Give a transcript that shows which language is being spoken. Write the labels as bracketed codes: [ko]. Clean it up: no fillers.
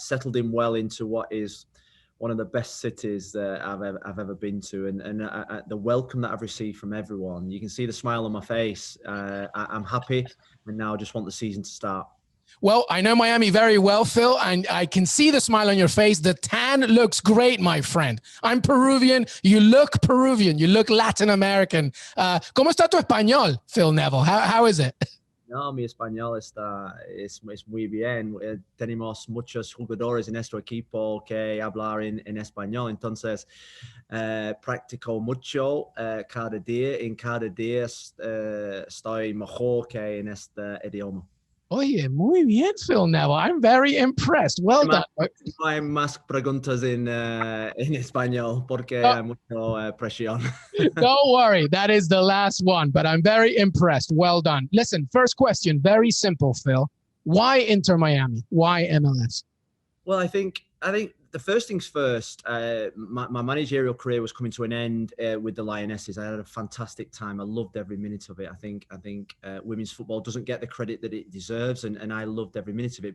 [en] Settled in well into what is one of the best cities that I've ever been to, and the welcome that I've received from everyone. You can see the smile on my face. I'm happy, and now I just want the season to start. Well, I know Miami very well, Phil, and I can see the smile on your face. The tan looks great, my friend. I'm Peruvian. You look Peruvian. You look Latin American. [es] ¿Cómo está tu español, Phil Neville? [en] How is it? [es] No, mi español es muy bien. Tenemos muchos jugadores en nuestro equipo que hablan en español. Entonces, practico mucho cada día. En cada día estoy mejor que en este idioma. Oye, muy bien, Phil Neville. [en] I'm very impressed. Well done. [es] No hay más preguntas en español porque hay mucha presión. [en] Don't worry. That is the last one, but I'm very impressed. Well done. Listen, first question, very simple, Phil. Why Inter Miami? Why MLS? Well, I think the first things first, my managerial career was coming to an end with the Lionesses. I had a fantastic time. I loved every minute of it. I think women's football doesn't get the credit that it deserves, and I loved every minute of it.